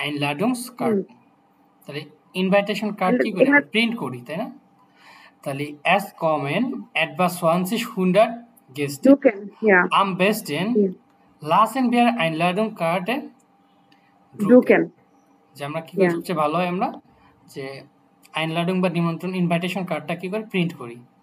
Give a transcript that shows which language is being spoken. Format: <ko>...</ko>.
<bn>Einladungskarten। তাহলে invitation card কি করি, এখানে আমরা প্রিন্ট করি, তাই না?</bn> <de>তাহলে es kommen etwa 20 Gäste. Suchen, ja. Am besten Ja. lassen wir Einladungskarte drucken. Drucken.</de> <bn>যে আমরা কি করি</bn> <de>Ja.</de> <bn>সবচেয়ে ভালো হয় আমরা যে আইনলাডুং বা নিমন্ত্রণ ইনভাইটেশন কার্ডটা কি করে প্রিন্ট করি।</bn>